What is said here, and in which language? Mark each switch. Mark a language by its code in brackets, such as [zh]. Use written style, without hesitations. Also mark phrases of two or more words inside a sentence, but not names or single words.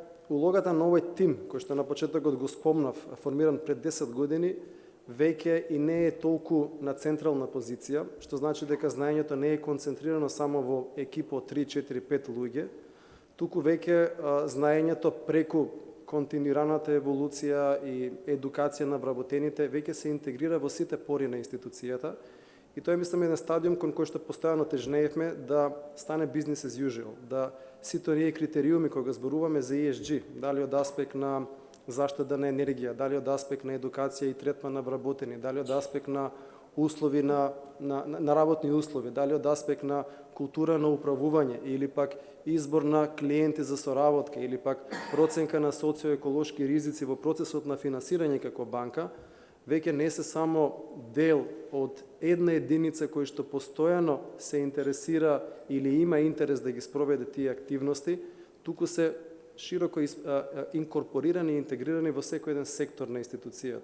[mk] улогата на овој тим, кој што на почетокот го спомнав, формиран пред 10 години, веќе и не е толку на централна позиција, што значи дека знаењето не е концентрирано само во екипа од 3, 4, 5 луѓе, туку веќе знаењето преку континуираната еволуција и едукација на вработените веќе се интегрира во сите пори на институцијата. И тоа е, мислам, еден стадиум кон кој што постојано тежнеевме да стане [en] business as usual, [mk] да сите оние критериуми кога зборуваме за ESG, дали од аспект на заштита на енергија, дали од аспект на едукација и третман на вработени, дали од аспект на услови на работни услови, дали од аспект на култура на управување или пак избор на клиенти за соработка или пак проценка на социоеколошки ризици во процесот на финансирање како банка, веќе не се само дел од една единица кој што постојано се интересира или има интерес да ги спроведе тие активности, туку се широко инкорпорирани и интегрирани во секој еден сектор на институцијата.